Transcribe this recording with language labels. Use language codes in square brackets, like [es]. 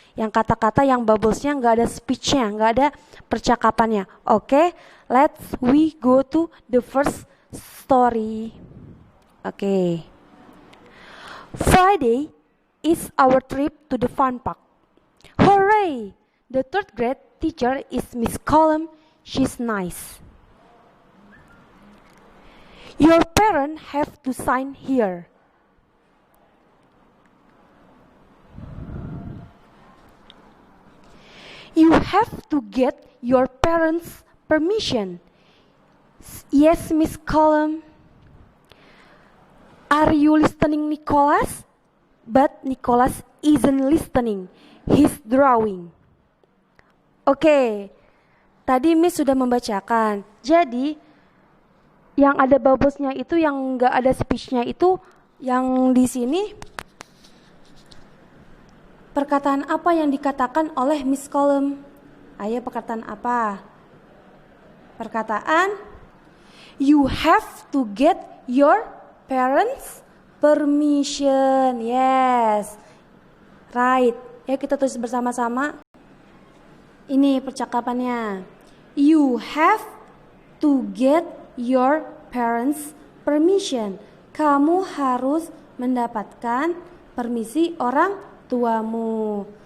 [id] Yang kata-kata yang bubblesnya nggak ada speechnya, nggak ada percakapannya. [en] Oke, let's we go to the first story. Oke. Friday is our trip to the fun park. Hooray! The third grade teacher is Miss Column. She's nice. Your parents have to sign here. You have to get your parents' permission. Yes, Miss Column. Are you listening, Nicholas? But Nicholas isn't listening. He's drawing. [id] Oke, tadi Miss sudah membacakan. Jadi yang ada bubblesnya itu, yang nggak ada speechnya itu, yang di sini perkataan apa yang dikatakan oleh Miss Column? Ayo, perkataan apa? [en] Perkataan you have to get your parents permission. Yes, right. [id] Ya, kita tulis bersama-sama. Ini percakapannya. [en] You have to get your parents permission. [id] Kamu harus mendapatkan permisi orang tuamu.